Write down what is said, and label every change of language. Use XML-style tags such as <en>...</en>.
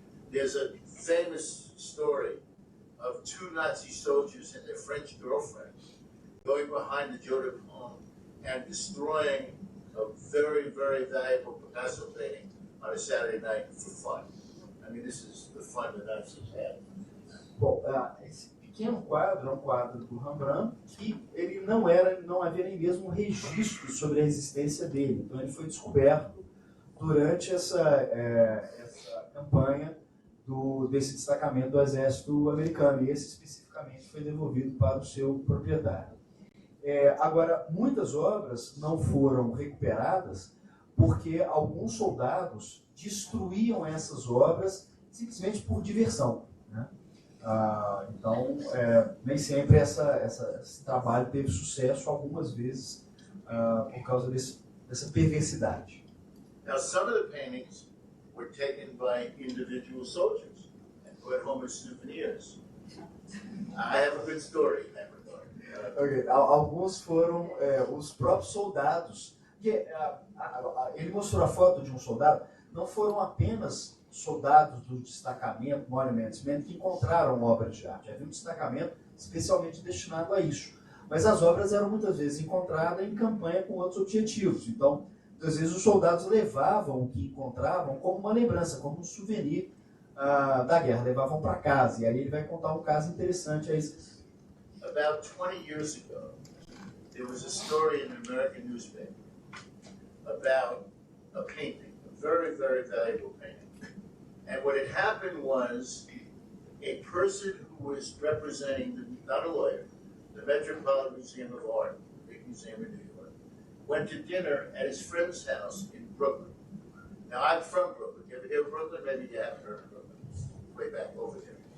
<en>There's a famous story of two Nazi soldiers and their French girlfriend going behind the Jode home and destroying a very, very valuable Picasso painting on a Saturday night for fun. I mean, this is the fun the Nazis had.</en> <pt>Bom, esse pequeno quadro é um quadro do Rembrandt que ele não havia nem mesmo um registro sobre a existência dele. Então ele foi descoberto durante essa campanha desse destacamento do exército americano, e esse especificamente foi devolvido para o seu proprietário. Agora, muitas obras não foram recuperadas porque alguns soldados destruíam essas obras simplesmente por diversão, né? Então, nem sempre esse trabalho teve sucesso. Algumas vezes por causa dessa perversidade.</pt> <en>Now, some of the paintings were taken by individual soldiers and put home as souvenirs. I have a good story in that regard. Okay.</en> <pt>Alguns foram os próprios soldados. Ele mostrou a foto de um soldado. Não foram apenas soldados do destacamento Monuments Men que encontraram obras de arte. Havia um destacamento especialmente destinado a isso. Mas as obras eram muitas vezes encontradas em campanha com outros objetivos. Então, muitas vezes os soldados levavam o que encontravam como uma lembrança, como um souvenir da guerra, levavam para casa. E aí ele vai contar um caso interessante a isso.</pt> <en>About 20 years ago, there was a story in an American newspaper about a painting, a very, very valuable painting. And what had happened was a person who was representing, not a lawyer, the Metropolitan Museum of Art, the big museum in New York, went to dinner at his friend's house in Brooklyn. Now, I'm from Brooklyn. You ever hear of Brooklyn? Maybe you haven't heard of Brooklyn. Way back over there.</en>